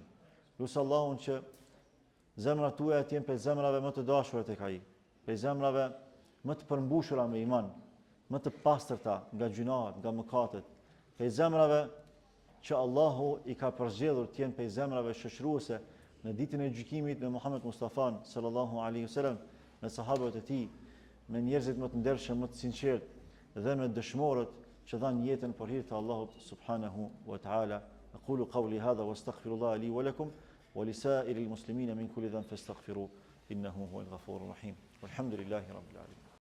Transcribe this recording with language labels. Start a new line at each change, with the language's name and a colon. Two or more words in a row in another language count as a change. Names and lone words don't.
Albanian: Lusë Allahun që zemrat tuaja të jenë prej zemrave më të dashura tek ai, prej zemrave më të përmbushura me iman, më të pastërta nga gjunahet, nga mëkatet, prej zemrave që Allahu i ka përzgjedhur të jenë prej zemrave shoqëruese në ditën e gjykimit me Muhammed Mustafa
Arabic: صلى الله عليه وسلم,
Albanian: me sahabët e tij, me njerëzit më të ndershëm, më të sinqertë dhe me dëshmorët që dhanë jetën për hir të Allahut
Arabic: سبحانه وتعالى. أقول قولي هذا وأستغفر الله لي ولكم ولسائر المسلمين من كل ذنب فاستغفروه إنه هو الغفور الرحيم. والحمد لله رب العالمين.